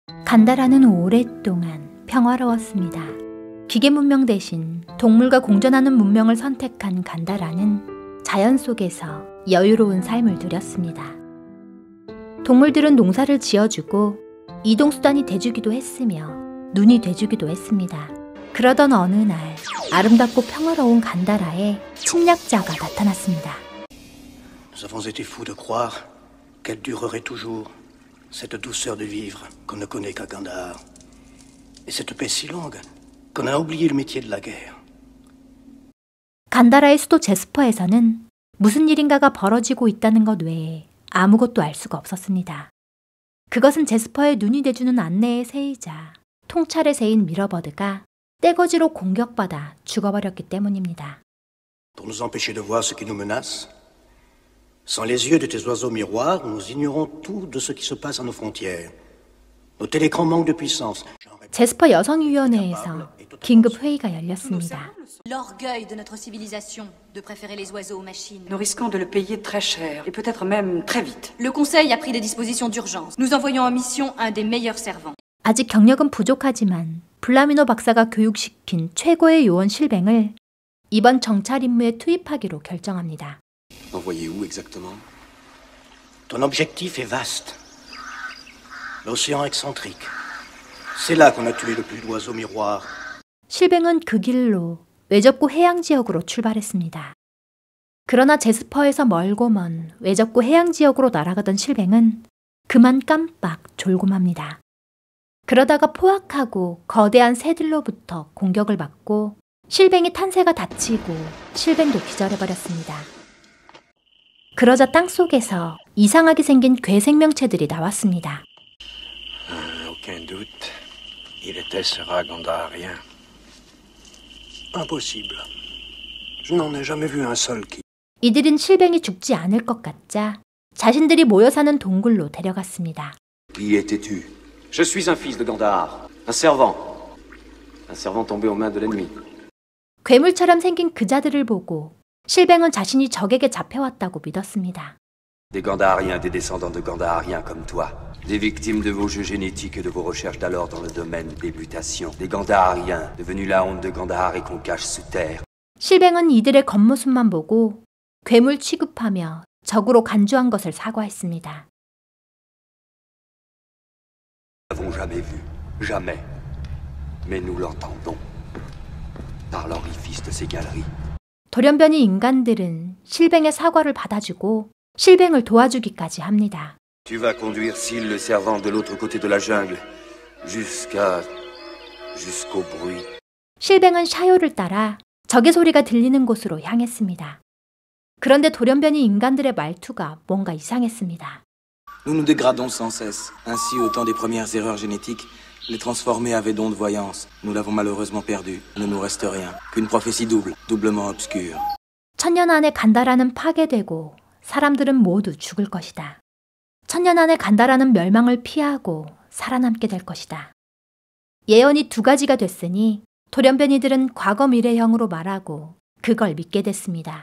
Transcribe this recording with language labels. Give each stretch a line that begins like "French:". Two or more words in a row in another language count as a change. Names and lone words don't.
Korean: 간다라는 오랫동안 평화로웠습니다. 기계 문명 대신 동물과 공존하는 문명을 선택한 간다라는 자연 속에서 여유로운 삶을 누렸습니다. 동물들은 농사를 지어주고 이동수단이 돼주기도 했으며 눈이 돼주기도 했습니다. 그러던 어느 날 아름답고 평화로운 간다라에 침략자가 나타났습니다.
French: Nous avons été fous de croire qu'elle durerait toujours, cette douceur de vivre qu'on ne connaît qu'à Gandhar, et cette paix si longue qu'on a oublié le métier de la guerre.
Korean: 간다라의 수도 제스퍼에서는 무슨 일인가가 벌어지고 있다는 것 외에 아무것도 알 수가 없었습니다. 그것은 제스퍼의 눈이 돼주는 안내의 새이자 통찰의 새인 미러버드가 떼거지로 공격받아 죽어버렸기 때문입니다.
French: Pour nous empêcher de voir ce qui nous menace, sans les yeux de tes oiseaux miroirs, nous ignorons tout de ce qui se passe à nos frontières. Nos télécrans manquent de puissance.
Korean: 제스퍼 여성위원회에서 긴급 회의가 열렸습니다.
French: L'orgueil de notre civilisation de préférer les oiseaux aux machines. Nous risquons de le payer très cher et peut-être même très vite. Le Conseil a pris des dispositions d'urgence. Nous envoyons en mission un des meilleurs servants.
Korean: 아직 경력은 부족하지만 블라미노 박사가 교육시킨 최고의 요원 실뱅을 이번 정찰 임무에 투입하기로 결정합니다.
French: Envoyé où exactement? Ton objectif est vaste. L'océan excentrique. C'est là qu'on a tué le plus d'oiseaux miroirs.
Korean: 실뱅은 그 길로 외접구 해양 지역으로 출발했습니다. 그러나 제스퍼에서 멀고 먼 외접구 해양 지역으로 날아가던 실뱅은 그만 깜빡 졸고맙니다. 그러다가 포악하고 거대한 새들로부터 공격을 받고 실뱅이 탄새가 다치고 실뱅도 기절해버렸습니다. 그러자 땅속에서 이상하게 생긴 괴 생명체들이 나왔습니다.
French: Aucun doute. Il était sera Gandharien. Impossible. Je n'en ai jamais vu un seul qui...
Korean: 이들은 실뱅이 죽지 않을 것 같자 자신들이 모여 사는 동굴로 데려갔습니다.
French: Qui étais-tu? Je suis un fils de Gandhar, un servant. Un servant tombé aux mains de l'ennemi.
Korean: 괴물처럼 생긴 그자들을 보고 실뱅은 자신이 적에게 잡혀왔다고 믿었습니다.
French: Des Gandhariens, des descendants de Gandhariens comme toi. Des victimes de vos jeux génétiques et de vos recherches d'alors dans le domaine des mutations. Des Gandhariens, devenus la honte de Gandhar et qu'on cache sous terre.
Korean: 실뱅은 이들의 겉모습만 보고 괴물 취급하며 적으로 간주한 것을 사과했습니다.
French: Nous n'avons jamais vu, jamais. Mais nous l'entendons. Par l'orifice de ces galeries.
Korean: 돌연변이 인간들은 실뱅의 사과를 받아주고 실뱅을 도와주기까지 합니다.
French: Tu vas conduire Syl le servant de l'autre côté de la jungle, jusqu'au bruit.
Korean: 실뱅은 샤요를 따라 적의 소리가 들리는 곳으로 향했습니다. 그런데 돌연변이 인간들의 말투가 뭔가 이상했습니다.
French: Nous nous dégradons sans cesse. Ainsi, au temps des premières erreurs génétiques, les transformés avaient don de voyance. Nous l'avons malheureusement perdu. Il ne nous reste rien qu'une prophétie double, doublement obscure.
Korean: 천년 안에 간다라는 파괴되고 사람들은 모두 죽을 것이다. 천년 안에 간다라는 멸망을 피하고 살아남게 될 것이다. 예언이 두 가지가 됐으니 돌연변이들은 과거 미래형으로 말하고 그걸 믿게 됐습니다.